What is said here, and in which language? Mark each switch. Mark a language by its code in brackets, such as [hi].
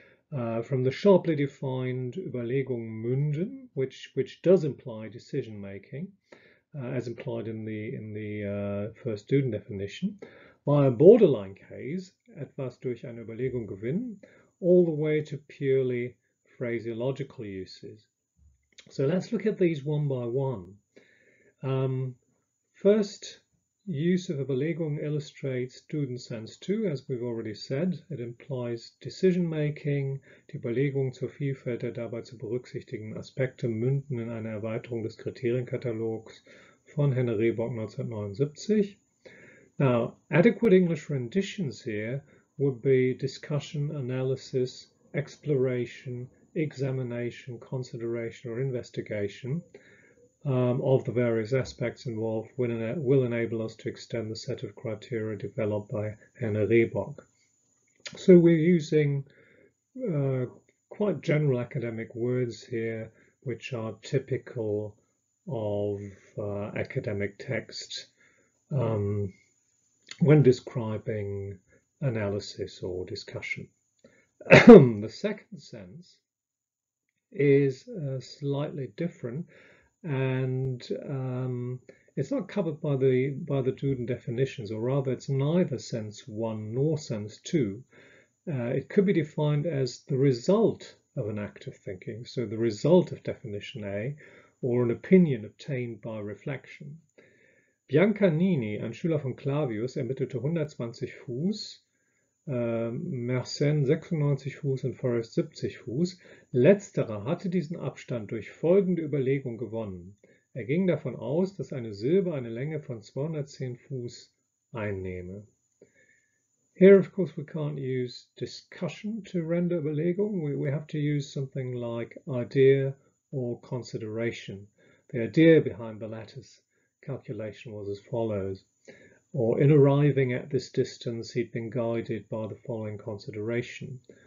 [en] From the sharply defined Überlegung münden, which does imply decision making, as implied in the first Duden definition, by a borderline case, etwas durch eine Überlegung gewinnen, all the way to purely phraseological uses. So let's look at these one by one. First, use of Überlegung illustrates Duden Sense 2, as we've already said. It implies decision making. [de] Die Überlegung zur Vielfalt der dabei zu berücksichtigen Aspekte münden in eine Erweiterung des Kriterienkatalogs von Henne Rehbock 1979. [en] Now, adequate English renditions here would be discussion, analysis, exploration, examination, consideration, or investigation of the various aspects involved will enable us to extend the set of criteria developed by Henne Rehbock. So we're using quite general academic words here, which are typical of academic text when describing analysis or discussion. The second sense is slightly different, and it's not covered by the Duden definitions, or rather it's neither sense 1 nor sense 2. It could be defined as the result of an act of thinking, so the result of definition A, or an opinion obtained by reflection. [de] Biancanini, ein Schüler von Clavius, ermittelte 120 Fuß, Mersenne 96 Fuß und Forrest 70 Fuß. Letzterer hatte diesen Abstand durch folgende Überlegung gewonnen. Er ging davon aus, dass eine Silbe eine Länge von 210 Fuß einnehme. [en] Here, of course, we can't use discussion to render Überlegung. We have to use something like idea or consideration. The idea behind the latter's calculation was as follows. Or in arriving at this distance, he'd been guided by the following consideration.